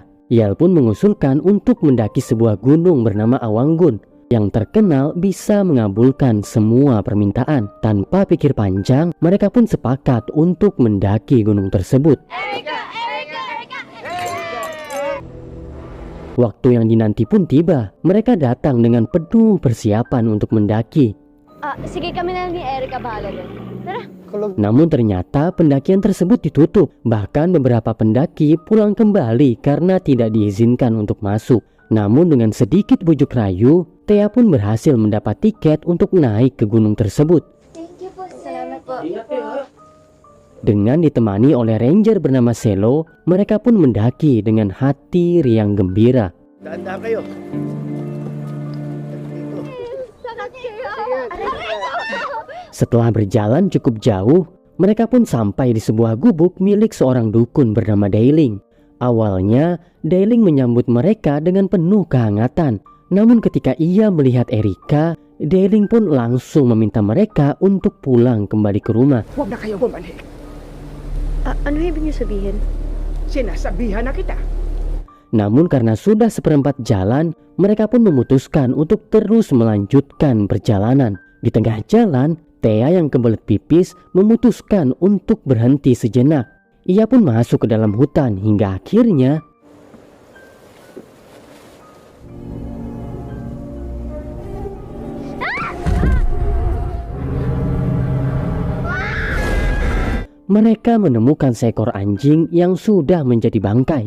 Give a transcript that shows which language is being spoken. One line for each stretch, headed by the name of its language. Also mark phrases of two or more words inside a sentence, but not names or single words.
Indonesian: Yale pun mengusulkan untuk mendaki sebuah gunung bernama Awanggun yang terkenal bisa mengabulkan semua permintaan. Tanpa pikir panjang, mereka pun sepakat untuk mendaki gunung tersebut. Waktu yang dinanti pun tiba. Mereka datang dengan penuh persiapan untuk mendaki.
Filipino: Sige, kami na ni Erika bahala dyan. Tara.
Indonesian: Namun ternyata pendakian tersebut ditutup. Bahkan beberapa pendaki pulang kembali karena tidak diizinkan untuk masuk. Namun dengan sedikit bujuk rayu, Thea pun berhasil mendapat tiket untuk naik ke gunung tersebut.
English: Thank you
Filipino: po, salamat po.
Indonesian: Dengan ditemani oleh ranger bernama Selo, mereka pun mendaki dengan hati riang gembira.
Filipino: Dahan-dahan kayo.
Indonesian: Setelah berjalan cukup jauh, mereka pun sampai di sebuah gubuk milik seorang dukun bernama Dailing. Awalnya, Dailing menyambut mereka dengan penuh kehangatan. Namun ketika ia melihat Erika, Dailing pun langsung meminta mereka untuk pulang kembali ke rumah.
Filipino: Huwag na kayo bumalik. Ano ibig niyo sabihin? Sinasabihan na kita.
Indonesian: Namun karena sudah seperempat jalan, mereka pun memutuskan untuk terus melanjutkan perjalanan. Di tengah jalan, Thea yang kebelet pipis memutuskan untuk berhenti sejenak. Ia pun masuk ke dalam hutan hingga akhirnya mereka menemukan seekor anjing yang sudah menjadi bangkai.